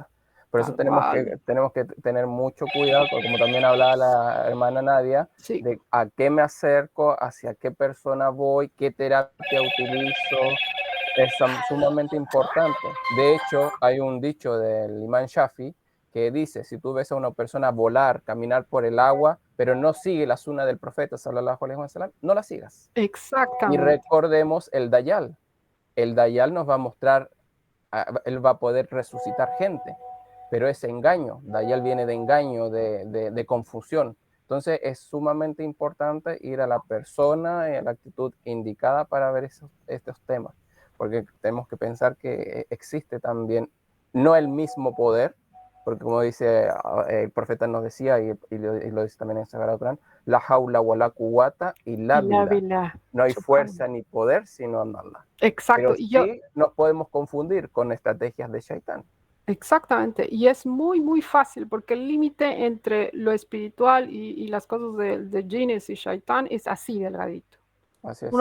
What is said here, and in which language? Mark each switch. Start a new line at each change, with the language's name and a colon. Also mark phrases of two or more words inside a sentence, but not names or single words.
Spanish: Por eso tenemos que tener mucho cuidado, como también hablaba la hermana Nadia, de a qué me acerco, hacia qué persona voy, qué terapia utilizo. Es sumamente importante. De hecho, hay un dicho del Imam Shafi que dice, si tú ves a una persona volar, caminar por el agua, pero no sigue la sunna del profeta,
Arabic: صلى الله عليه وسلم,
Spanish: no la sigas. Exactamente. Y recordemos el Dayal. El Dayal nos va a mostrar, él va a poder resucitar gente. pero es engaño, de ahí viene de engaño, de confusión. Entonces es sumamente importante ir a la persona y a la actitud indicada para ver estos temas, porque tenemos que pensar que existe también, no el mismo poder, porque como dice el profeta nos decía, y lo dice también en el Sagrado Corán,
Arabic: لا حول ولا قوة إلا بالله.
Spanish: No hay fuerza ni poder sino en Allah. Exacto. Pero sí nos podemos confundir con estrategias de Shaitán. Exactamente, y es muy, muy fácil porque el límite entre lo espiritual y las cosas de jinnes y shaitán es así delgadito. Así es.